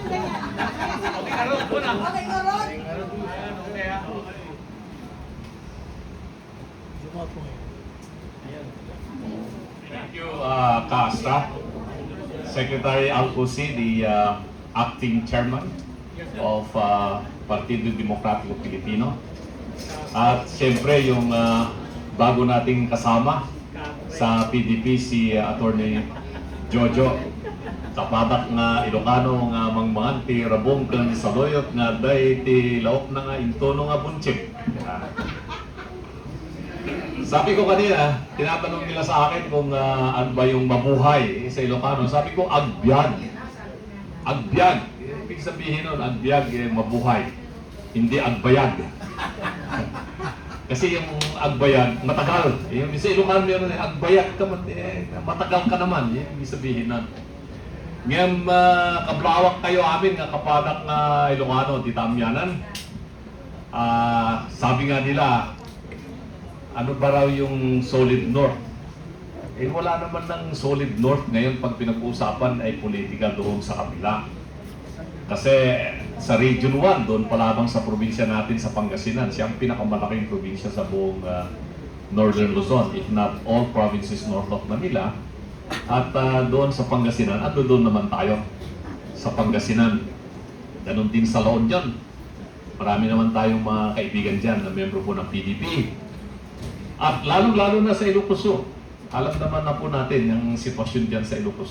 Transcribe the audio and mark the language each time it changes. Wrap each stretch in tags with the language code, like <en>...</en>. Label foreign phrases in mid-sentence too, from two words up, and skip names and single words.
<ilo>Okay nga ron?</ilo> <en>Thank you, Kaastra. Secretary Alcosi, the acting chairman of Partido Demokratiko Pilipino.</en> <tl>At siyempre yung bago nating kasama sa PDP, si Attorney Jojo.</tl> <ilo>Kapadak nga Ilocano nga mangmanti, rabong kan saloyot nga day ti laok na nga intono nga bunchik.</ilo> <tl>Sabi ko kanina, tinatanong nila sa akin kung ano ba yung mabuhay sa Ilocano. Sabi ko,</tl> <ilo>agbyag. Agbyag.</ilo> <tl>Ibig sabihin nun, agbyag, mabuhay. Hindi agbayag. Kasi yung agbayag, matagal. Yung sa Ilocano yun,</tl> <ilo>agbayag ka,</ilo> <tl>matagal ka naman. Yung ibig sabihin nun. Ngayon,</tl> <ilo>kablawak kayo amin nga kapadak nga Ilocano, di tamyanan.</ilo> <tl>Sabi nga nila, ano ba raw yung</tl> <en>solid north?</en> <tl>Wala naman ng</tl> <en>solid north</en> <tl>ngayon pag pinag-uusapan ay politika doon sa kabila. Kasi sa Region 1, doon pa lamang sa probinsya natin sa Pangasinan, siya ang pinakamalaking probinsya sa buong Northern Luzon,</tl> <en>if not all provinces north of Manila.</en> <tl>At doon sa Pangasinan, at doon naman tayo sa Pangasinan. Ganon din sa La Union. Marami naman tayong mga kaibigan dyan na membro po ng PDP. At lalong-lalo na sa Ilocos. Alam naman na po natin yung sitwasyon dyan sa Ilocos.</tl>